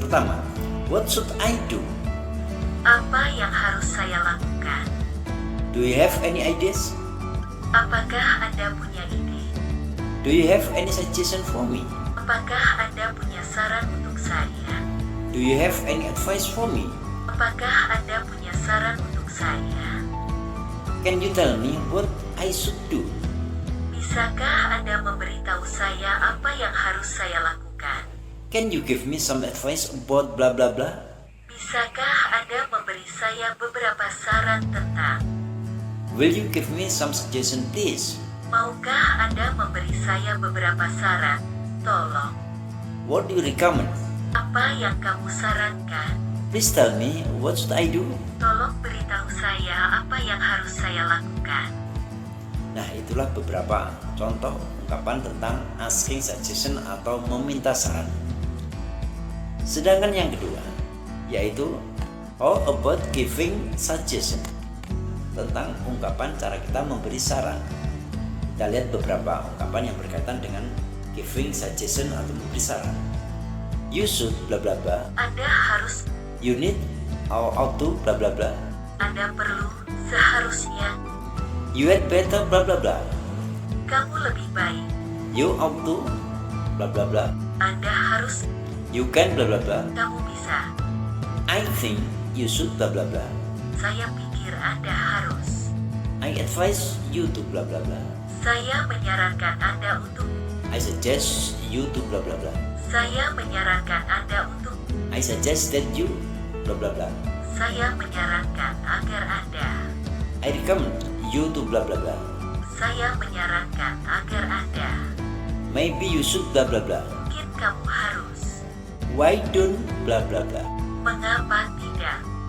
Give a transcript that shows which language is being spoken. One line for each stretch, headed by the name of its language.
English: Pertama, what should I do?
Indonesian: Apa yang harus saya lakukan?
English: Do you have any ideas?
Indonesian: Apakah Anda punya ide?
English: Do you have any suggestion for me?
Indonesian: Apakah Anda punya saran untuk saya?
English: Do you have any advice for me?
Indonesian: Apakah Anda punya saran untuk saya?
English: Can you tell me what I should do?
Indonesian: Bisakah Anda memberitahu saya apa yang harus saya lakukan?
English: Can you give me some advice about blah blah blah?
Indonesian: Bisakah Anda memberi saya beberapa saran tentang?
English: Will you give me some suggestion please?
Indonesian: Maukah Anda memberi saya beberapa saran? Tolong.
English: What do you recommend?
Indonesian: Apa yang kamu sarankan?
English: Please tell me what should I do?
Indonesian: Tolong beritahu saya apa yang harus saya lakukan. Nah, itulah beberapa contoh ungkapan tentang asking suggestion atau meminta saran. Sedangkan yang kedua yaitu
English: how about giving suggestion,
Indonesian: tentang ungkapan cara kita memberi saran. Kita lihat beberapa ungkapan yang berkaitan dengan giving suggestion atau memberi saran.
English: You should bla bla bla.
Indonesian: Anda harus.
English: You need or ought to bla bla bla.
Indonesian: Anda perlu. Seharusnya.
English: You had better bla bla bla.
Indonesian: Kamu lebih baik.
English: You ought to bla bla bla.
Indonesian: Anda harus.
English: You can bla bla bla.
Indonesian: Kamu bisa.
English: I think you should bla bla bla.
Indonesian: Saya pikir Anda harus.
English: I advise you to bla bla bla.
Indonesian: Saya menyarankan Anda untuk.
English: I suggest you to bla bla bla.
Indonesian: Saya menyarankan Anda untuk.
English: I suggest that you bla bla bla.
Indonesian: Saya menyarankan agar Anda.
English: I recommend you to bla bla bla.
Indonesian: Saya menyarankan agar Anda.
English: Maybe you should bla bla bla.
Indonesian: Mungkin kamu harus.
English: Why don't bla bla bla?
Indonesian: Mengapa tidak?